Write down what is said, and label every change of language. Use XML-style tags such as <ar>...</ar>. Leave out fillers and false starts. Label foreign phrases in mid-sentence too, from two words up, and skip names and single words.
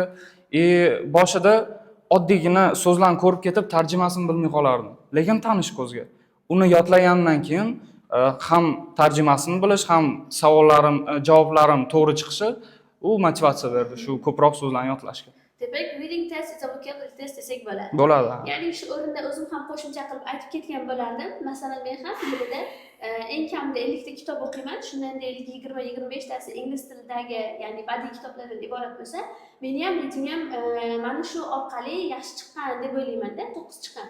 <uz>Boshida oddiygina so'zlarni ko'rib ketib, tarjimasini bilmay qolardim. Lekin tanish ko'zga. Uni yodlagandan keyin ham tarjimasini bilish, ham javoblarim to'g'ri chiqishi u motivatsiya berdi shu ko'proq so'zlarni yodlashga. Demak,</uz> <en>reading test is a vocabulary test</en> <uz>desak bo'ladi. Bo'ladi. Ya'ni shu o'rinda o'zim ham qo'shimcha qilib aytib ketgan bo'lardim. Masalan, men ham yilida eng kamida 50 ta kitob o'qiyman. Shundan deylik 20-25 tasi ingliz tilidagi, ya'ni badiiy kitoblardan iborat bo'lsa, meni ham reading ham mana shu orqali yaxshi chiqqan deb o'ylayman-da, 9 chiqqan.</uz>